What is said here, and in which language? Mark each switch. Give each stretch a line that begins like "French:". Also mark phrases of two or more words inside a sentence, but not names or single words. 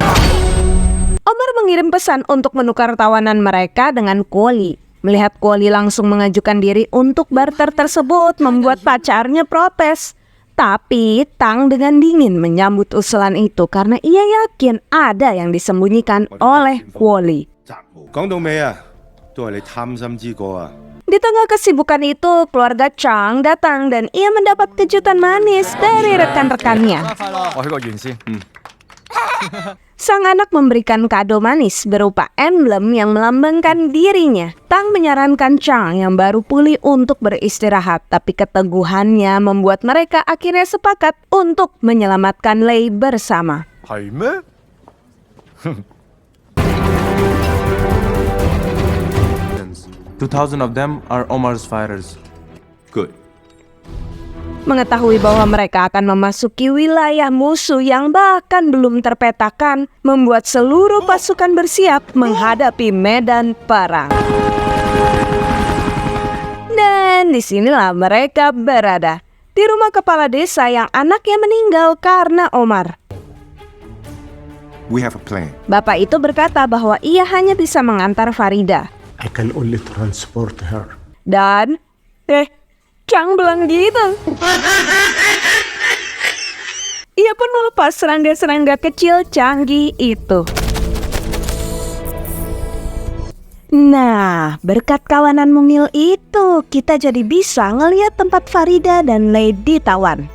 Indonesian: Omar mengirim pesan untuk menukar tawanan mereka dengan Kuoli. Melihat Kuoli langsung mengajukan diri untuk barter tersebut membuat pacarnya protes. Tapi Tang dengan dingin menyambut usulan itu karena ia yakin ada yang disembunyikan oleh Kuoli.
Cantonese: 講到尾啊，都係你貪心之過啊！
Indonesian: Di tengah kesibukan itu, keluarga Chang datang dan ia mendapat kejutan manis dari rekan-rekannya.
Cantonese: 我許個願先。
Indonesian: Sang anak memberikan kado manis berupa emblem yang melambangkan dirinya. Tang menyarankan Chang yang baru pulih untuk beristirahat, tapi keteguhannya membuat mereka akhirnya sepakat untuk menyelamatkan Lei bersama.
Cantonese: 係咩？
English: 2,000 of them are Omar's fighters. Good.
Indonesian: Mengetahui bahwa mereka akan memasuki wilayah musuh yang bahkan belum terpetakan, membuat seluruh pasukan bersiap menghadapi medan perang. Dan disinilah mereka berada, di rumah kepala desa yang anaknya meninggal karena Omar.
English: We have a plan.
Indonesian: Bapak itu berkata bahwa ia hanya bisa mengantar Farida.
English: I can only transport her.
Indonesian: Dan, Chang bilang gitu. Ia pun melepas serangga-serangga kecil canggih itu. Nah, berkat kawanan mungil itu, kita jadi bisa ngelihat tempat Farida dan Lei ditawan.